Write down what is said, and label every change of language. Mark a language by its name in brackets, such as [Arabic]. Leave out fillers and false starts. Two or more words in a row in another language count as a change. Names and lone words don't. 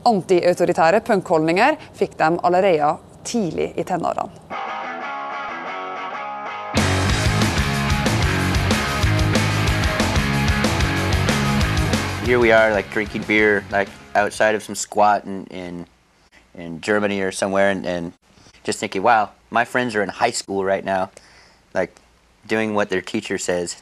[Norwegian] Anti-autoritære punkholdninger fikk dem allerede tidlig i tenårene. [English] Here we are, like drinking beer, like outside of some squat in Germany or somewhere, and just thinking, wow, my friends are in high school right now, like doing what their teacher says.